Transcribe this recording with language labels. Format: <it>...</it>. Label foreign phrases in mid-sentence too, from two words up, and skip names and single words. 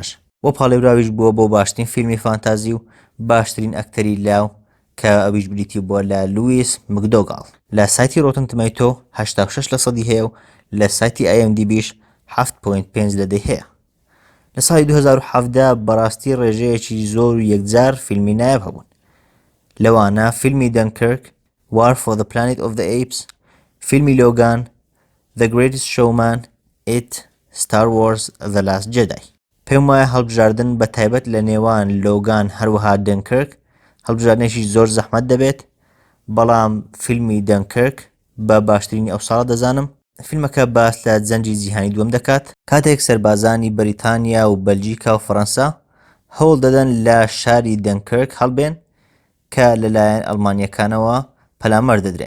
<ckb>بۆ پاڵێراویش بووە بۆ باشترین فیلمی فانتازی و باشترین ئەکتەری لاو کە ئەویش بریتی بووە لە لویس مکدۆگاڵ. لە سایتی ڕۆتن تۆمەتۆ 86% هەیە و لە سایتی IMDBش 7.5 لەدەی هەیە. لە ساڵی 2017 بەڕاستی ڕێژەیەکی زۆر و یەکجار فیلمی نایاب هەبوون، لەوانە فیلمی دەنکرک، War for the Planet of the Apes، فیلمی لۆگان، The Greatest Showman، It، Star Wars The Last Jedi. پێم وایە هەڵبژاردن بە تایبەت لە نێوان لۆگان هەروەها دەنکرک هەڵبژاردنێکی زۆر زەحمەت دەبێت، بەڵام فیلمی دەنکرک بە باشترینی ئەو ساڵە دەزانم. فیلمەکە باس لە جەنگی جیهانی دووەم دەکات کاتێک سەربازانی بەریتانیا و بەلجیکا و فەڕەنسا هەوڵ دەدەن لە شاری دەنکرک هەڵبێن کە لەلایەن ئەڵمانیەکانەوە پەلامار دەدرێن.</ckb>